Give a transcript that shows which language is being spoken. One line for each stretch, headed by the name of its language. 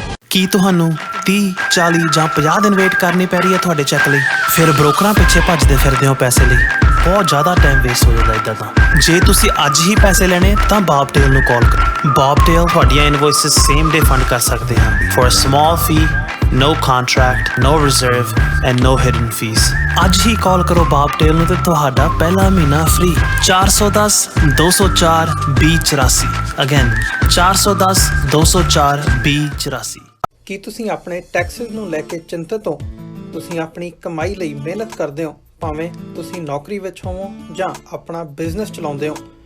Punjabi: ਕੀ ਤੁਹਾਨੂੰ 30, 40 ਜਾਂ 50 ਦਿਨ ਵੇਟ ਕਰਨੀ ਪੈ ਰਹੀ ਹੈ ਤੁਹਾਡੇ ਚੈੱਕ ਲਈ? ਫਿਰ ਬ੍ਰੋਕਰਾਂ ਪਿੱਛੇ ਭੱਜਦੇ ਫਿਰਦੇ ਹੋ ਪੈਸੇ ਲਈ, ਬਹੁਤ ਜ਼ਿਆਦਾ ਟਾਈਮ ਵੇਸਟ ਹੋ ਜਾਂਦਾ ਇੱਦਾਂ ਤਾਂ। ਜੇ ਤੁਸੀਂ ਅੱਜ ਹੀ ਪੈਸੇ ਲੈਣੇ ਤਾਂ ਬਾਬਟੇਲ ਨੂੰ ਕਾਲ ਕਰੋ। ਬਾਬਟੇਲ ਤੁਹਾਡੀਆਂ ਇਨਵੋਇਸਿਸ ਸੇਮ ਡੇ ਫੰਡ ਕਰ ਸਕਦੇ ਹਨ
English: For a small fee. No contract, no reserve and no hidden fees.
Punjabi: ਅੱਜ ਹੀ ਕਾਲ ਕਰੋ ਬਾਬਟੇਲ ਨੂੰ ਤੇ ਤੁਹਾਡਾ ਪਹਿਲਾ ਮਹੀਨਾ ਫ੍ਰੀ। 410 204 2084 ਅਗੇਨ 410 204 2084। ਕੀ ਤੁਸੀਂ ਆਪਣੇ ਟੈਕਸਿਸ ਨੂੰ ਲੈ ਕੇ ਚਿੰਤਤ ਹੋ? ਤੁਸੀਂ ਆਪਣੀ ਕਮਾਈ ਲਈ ਮਿਹਨਤ ਕਰਦੇ ਹੋ, ਭਾਵੇਂ ਤੁਸੀਂ ਨੌਕਰੀ ਵਿੱਚ ਹੋਵੋ ਜਾਂ ਆਪਣਾ ਬਿਜ਼ਨਸ ਚਲਾਉਂਦੇ ਹੋ।